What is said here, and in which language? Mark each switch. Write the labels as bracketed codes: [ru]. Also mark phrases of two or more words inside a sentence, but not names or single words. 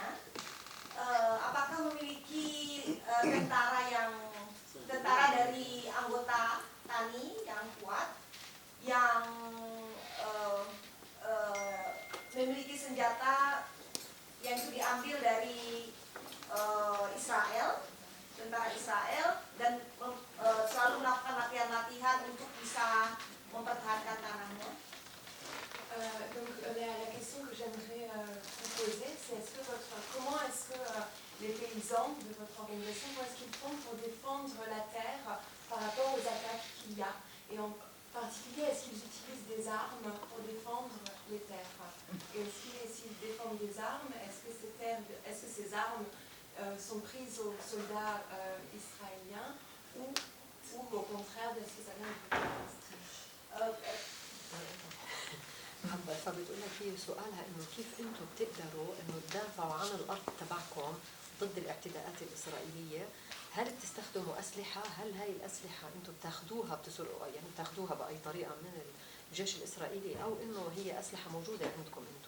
[id] Apakah memiliki tentara dari anggota tani yang kuat yang memiliki senjata yang itu diambil dari Israel, tentara Israel dan selalu melakukan latihan-latihan untuk bisa mempertahankan tanahnya. [fr] Donc la question que j'aimerais vous poser, c'est comment est-ce que les paysans de votre organisation, comment est-ce qu'ils font pour défendre la terre par rapport aux attaques qu'il y a? Et en particulier, est-ce qu'ils utilisent des armes pour défendre les terres? Et aussi, s'ils défendent des armes, est-ce que ces armes sont prises aux soldats israéliens ou au contraire, est-ce que ça vient de Palestine? [ar] فبتقول لك هي سؤالها انه كيف انتم بتقدروا انه تدافعوا عن الارض تبعكم ضد الاعتداءات الاسرائيليه؟ هل بتستخدموا اسلحه؟ هل هاي الاسلحه انتم بتاخذوها يعني بتاخذوها باي طريقه من الجيش الاسرائيلي او انه هي اسلحه موجوده عندكم انتم؟